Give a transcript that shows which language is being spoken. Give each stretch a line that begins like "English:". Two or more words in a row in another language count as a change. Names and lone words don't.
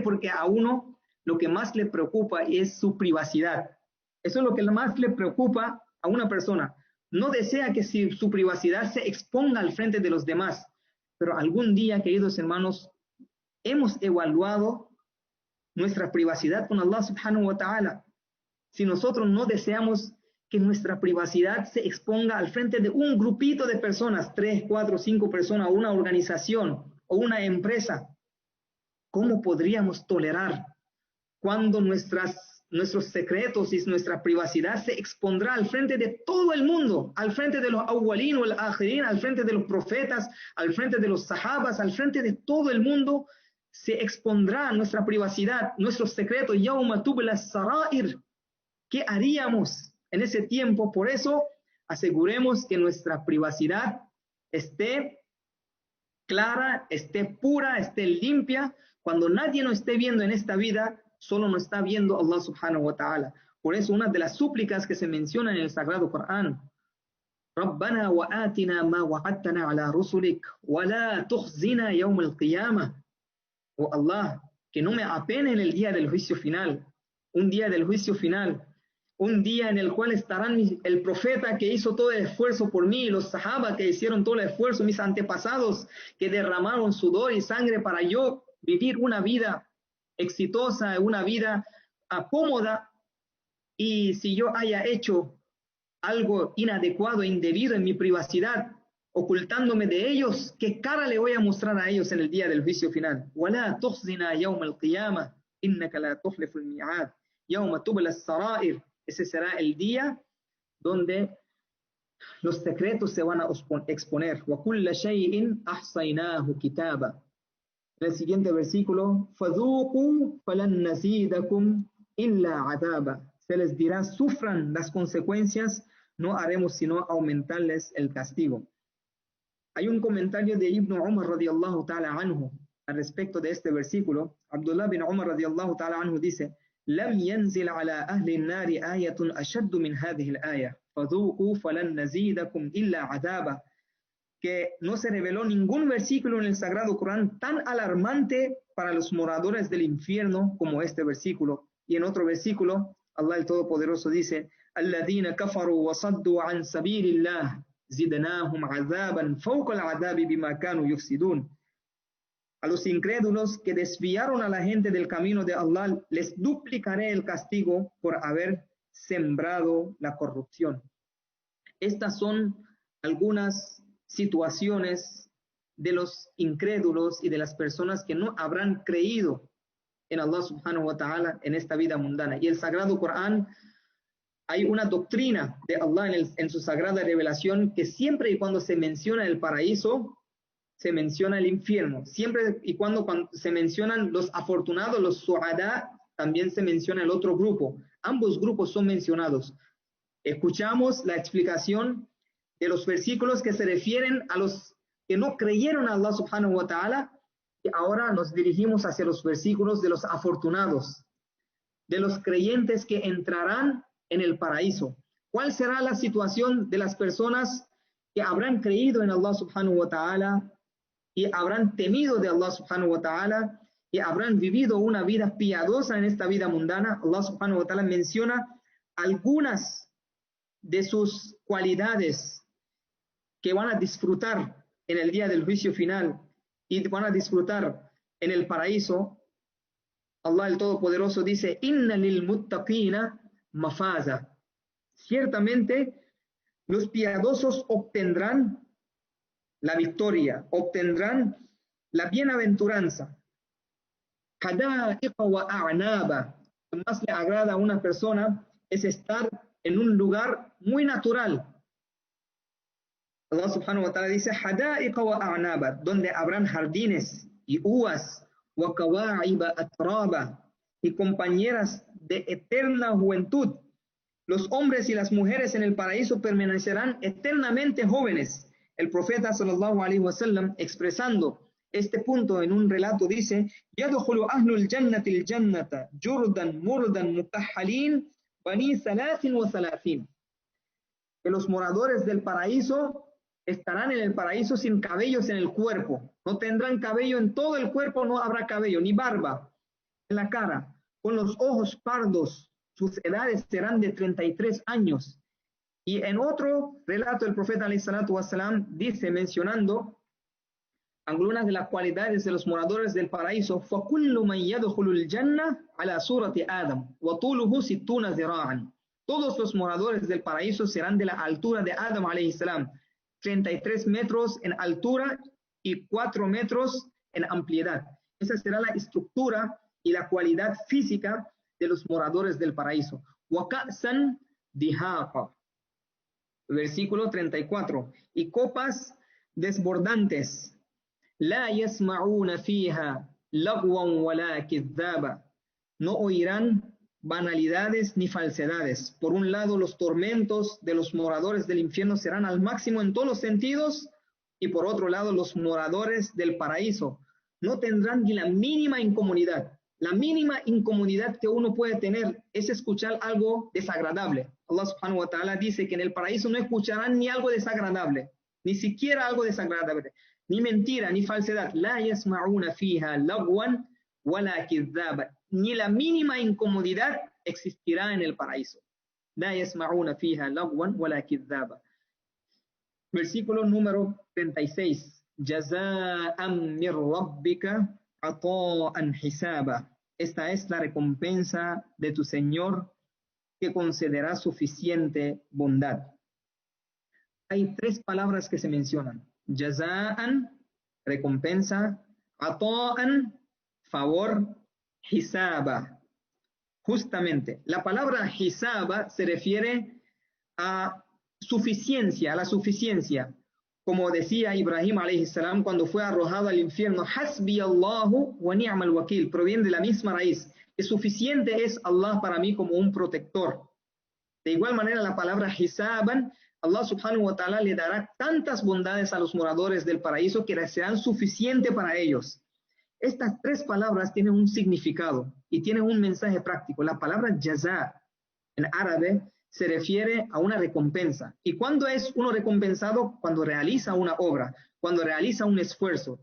Spanish: Porque a uno lo que más le preocupa es su privacidad. Eso es lo que más le preocupa a una persona. no desea que su privacidad se exponga al frente de los demás. Pero algún día, queridos hermanos, hemos evaluado nuestra privacidad con Allah
Arabic: سبحانه وتعالى.
Spanish: Si nosotros no deseamos que nuestra privacidad se exponga al frente de un grupito de personas, 3, 4, 5 personas, o una organización o una empresa, ¿cómo podríamos tolerar cuando nuestros secretos y nuestra privacidad se expondrá al frente de todo el mundo, al frente de los awwalin o el akhirin, al frente de los profetas, al frente de los sahabas, al frente de todo el mundo? Se expondrá nuestra privacidad, nuestros secretos.
Arabic: يوم تبلى السرائر.
Spanish: ¿Qué haríamos en ese tiempo? Por eso, aseguremos que nuestra privacidad esté clara, esté pura, esté limpia. Cuando nadie nos esté viendo en esta vida, solo nos está viendo Allah
Arabic: سبحانه وتعالى.
Spanish: Por eso, una de las súplicas que se menciona en el Sagrado Corán:
Arabic: ربنا وآتنا ما وعدتنا على رسلك ولا تخزنا يوم القيامة.
Spanish: Oh Allah, que no me apene en el día del juicio final, un día del juicio final, un día en el cual estarán el profeta que hizo todo el esfuerzo por mí, los sahaba que hicieron todo el esfuerzo, mis antepasados que derramaron sudor y sangre para yo vivir una vida exitosa, una vida cómoda. Y si yo haya hecho algo inadecuado, indebido en mi privacidad, ocultándome de ellos, ¿qué cara le voy a mostrar a ellos en el día del juicio final?
Arabic: وَلَا تُخْزِنَا يَوْمَ الْقِيَامَةِ إِنَّكَ لَا تُخْلِفُ الْمِيعَادِ يَوْمَ تُبْلَى السَّرَائِرِ.
Spanish: Ese será el día donde los secretos se van a exponer.
Arabic: وَكُلَّ شَيْءٍ أَحْصَيْنَاهُ كِتَابًا.
Spanish: En el siguiente versículo,
Arabic: فَذُوقُوا فَلَنْ نَزِيدَكُمْ إِلَّا عَذَابًا.
Spanish: Se les dirá, sufran las consecuencias, no haremos sino aumentarles el castigo. Hay un comentario de Ibn Umar
Arabic: رضي الله تعالى عنه
Spanish: al respecto de este versículo.
Arabic: عبد الله بن عمر رضي الله تعالى عنه dice: "لم ينزل على أهل النار آية أشد من هذه الآية، فذوقوا فلن نزيدكم إلا عذابا."
Spanish: Que no se reveló ningún versículo en el Sagrado Corán tan alarmante para los moradores del infierno como este versículo. Y en otro versículo, Allah el Todopoderoso dice:
Arabic: "الذين كفروا وصدوا عن سبيل الله زدناهم عذابا فوق العذاب بما كانوا يفسدون."
Spanish: A los incrédulos que desviaron a la gente del camino de Allah, les duplicaré el castigo por haber sembrado la corrupción. Estas son algunas situaciones de los incrédulos y de las personas que no habrán creído en Allah
Arabic: سبحانه وتعالى
Spanish: en esta vida mundana. Y el Sagrado Corán, hay una doctrina de Allah en su sagrada revelación, que siempre y cuando se menciona el paraíso, se menciona el infierno. Siempre y cuando se mencionan los afortunados, los su'ada, también se menciona el otro grupo. Ambos grupos son mencionados. Escuchamos la explicación de los versículos que se refieren a los que no creyeron a Allah
Arabic: سبحانه وتعالى,
Spanish: y ahora nos dirigimos hacia los versículos de los afortunados, de los creyentes que entrarán en el paraíso. ¿Cuál será la situación de las personas que habrán creído en Allah
Arabic: سبحانه وتعالى
Spanish: y habrán temido de Allah
Arabic: سبحانه وتعالى
Spanish: y habrán vivido una vida piadosa en esta vida mundana? Allah
Arabic: سبحانه وتعالى
Spanish: menciona algunas de sus cualidades que van a disfrutar en el día del juicio final y van a disfrutar en el paraíso. Allah el Todopoderoso dice:
Arabic: "إن للمتقين مفازا."
Spanish: Ciertamente los piadosos obtendrán la victoria, obtendrán la bienaventuranza.
Arabic: حدائق وأعنابا.
Spanish: Lo más le agrada a una persona es estar en un lugar muy natural. Allah
Arabic: سبحانه وتعالى
Spanish: dice:
Arabic: حدائق وأعنابا,
Spanish: donde habrán jardines y uvas,
Arabic: وكواعب أترابا,
Spanish: y compañeras de eterna juventud. Los hombres y las mujeres en el paraíso permanecerán eternamente jóvenes. El profeta
Arabic: صلى الله عليه وسلم,
Spanish: expresando este punto en un relato, dice:
Arabic: "يدخل أهل الجنة الجنة جردا مردا مكحلين بني ثلاث وثلاثين."
Spanish: Que los moradores del paraíso estarán en el paraíso sin cabellos en el cuerpo. No tendrán cabello en todo el cuerpo, no habrá cabello, ni barba en la cara. Con los ojos pardos, sus edades serán de 33 años. Y en otro relato el profeta
Arabic: عليه الصلاة والسلام
Spanish: dice, mencionando algunas de las cualidades de los moradores del paraíso,
Arabic: فَكُلُّ مَنْ يَدْخُلُ الْجَنَّةَ عَلَى صُورَةِ آدَمَ وَطُولُهُ 60 ذِرَاعًا.
Spanish: Todos los moradores del paraíso serán de la altura de Adam
Arabic: عليه السلام,
Spanish: 33 metros en altura y 4 metros en ampliedad. Esa será la estructura y la cualidad física de los moradores del paraíso.
Arabic: وَكَأْسًا دِهَاقًا.
Spanish: Versículo 34. Y copas desbordantes.
Arabic: لا يسمعون فيها لغوا ولا كذابا.
Spanish: No oirán banalidades ni falsedades. Por un lado, los tormentos de los moradores del infierno serán al máximo en todos los sentidos, y por otro lado, los moradores del paraíso no tendrán ni la mínima incomodidad. La mínima incomodidad que uno puede tener es escuchar algo desagradable. Allah
Arabic: سبحانه وتعالى
Spanish: dice que en el paraíso no escucharán ni algo desagradable, ni siquiera algo desagradable, ni mentira, ni falsedad.
Arabic: لا يسمعون فيها لغوا ولا كذابا.
Spanish: Ni la mínima incomodidad existirá en el paraíso.
Arabic: لا يسمعون فيها لغوا ولا كذابا.
Spanish: Versículo número 36.
Arabic: جزاء من ربك عطاء حسابا.
Spanish: Esta es la recompensa de tu Señor, que concederá suficiente bondad. Hay 3 palabras que se mencionan. Jaza'an, recompensa. Ata'an, favor. Hisaba. Justamente, la palabra hisaba se refiere a suficiencia, a la suficiencia. Como decía Ibrahim
Arabic: عليه السلام
Spanish: cuando fue arrojado al infierno,
Arabic: حسبي الله ونعم الوكيل,
Spanish: proviene de la misma raíz. Que suficiente es Allah para mí como un protector. De igual manera, la palabra hisaban, Allah
Arabic: سبحانه وتعالى
Spanish: le dará tantas bondades a los moradores del paraíso que serán suficientes para ellos. Estas 3 palabras tienen un significado y tienen un mensaje práctico. La palabra jaza en árabe se refiere a una recompensa. ¿Y cuándo es uno recompensado? Cuando realiza una obra, cuando realiza un esfuerzo.